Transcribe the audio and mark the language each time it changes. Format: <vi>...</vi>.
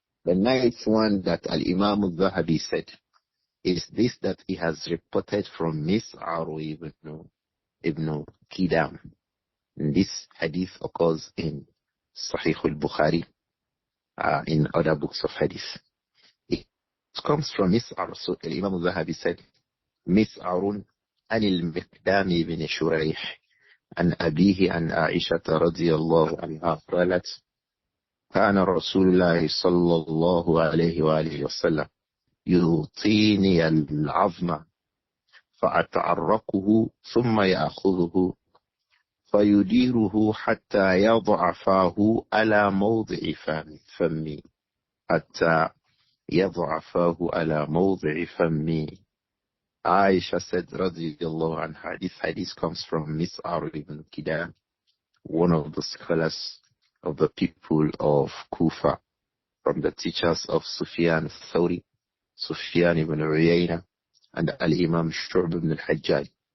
<en>The ninth one that Imām Adh-Dhahabi said is this, that he has reported from Mis'ar ibn Qidam. And this hadith occurs in Sahih al-Bukhari, in other books of hadith. It comes from Mis'ar. So Imam Adh-Dhahabi said,</en> <ar>Mis'arun anil Miqdam ibn Shurayh an abihi an Āishah radiyallahu anha qalat كان رسول الله صلى الله عليه وآله وسلم يعطيني العظم فأتعرقه ثم يأخذه فيديره حتى يضع فاه على موضع فمي حتى يضع فاه على موضع فمي.</ar> <en>Āishah said radiyallahu anha, this hadith comes from Mis'ar ibn Qidam, one of the scholars of the people of Kufa, from the teachers of Sufyan al-Thawri, Sufyan ibn Uyayna, and Al-Imam Shu'b ibn al-Hajjaj.</en>